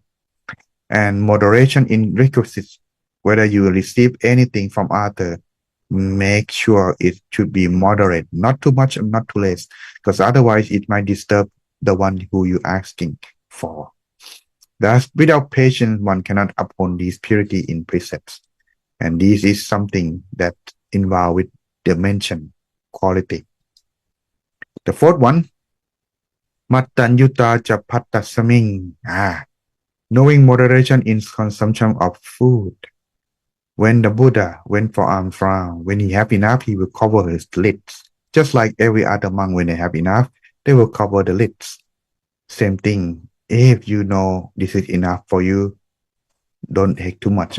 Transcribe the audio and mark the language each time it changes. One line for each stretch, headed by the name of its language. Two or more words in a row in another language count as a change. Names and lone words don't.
English: And moderation in requisites, whether you receive anything from others, make sure it should be moderate, not too much and not too less, because otherwise it might disturb the one who you're asking for. Thus, without patience, one cannot uphold this purity in precepts. And this is something that involved with the mentioned quality. The fourth one,
Pali: Mattanyuta cha pattasaming.
English: Knowing moderation in consumption of food. When the Buddha went for alms round, when he have enough, he will cover his lids. Just like every other monk, when they have enough, they will cover the lids. Same thing. If you know this is enough for you, don't take too much.